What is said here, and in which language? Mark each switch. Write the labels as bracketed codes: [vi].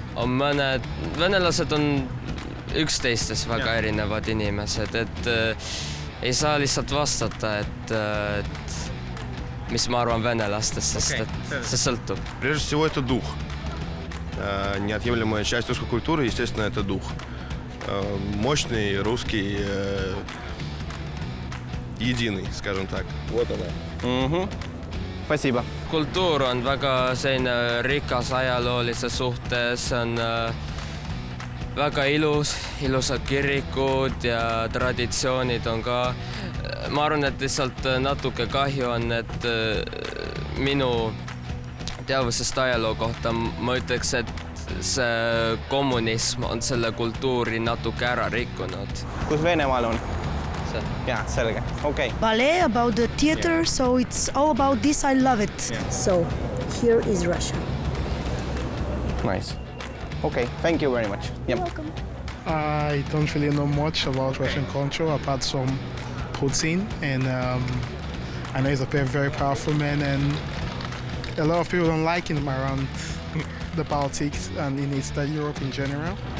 [et] On mõned venelased on üksteistes väga erinevad inimesed, et ei saa lihtsalt vastata, et mis ma arvan venelastest, sest et see sõltub. [ru] Прежде всего, это дух. Неотъемлемая часть русской культуры, естественно, это дух. Мощный, русский, единый, скажем так. Вот она. Spasiba. [et] Kultuur on väga selline rikas ajaloolise suhtes, on väga ilusad kirikud ja traditsioonid on ka. Ma arvan, et lihtsalt natuke kahju on, et minu teadvusest ajaloo kohta ma ütleks, et see kommunism on selle kultuuri natuke ära rikkunud. Kus Venemaal on? Yeah, selge. Okay. [en] Ballet about the theater, so it's all about this. I love it. Yeah. So here is Russia. Nice. Okay, thank you very much. You're welcome. I don't really know much about Russian culture apart from Putin, and I know he's a very powerful man, and a lot of people don't like him around the politics and in Eastern Europe in general.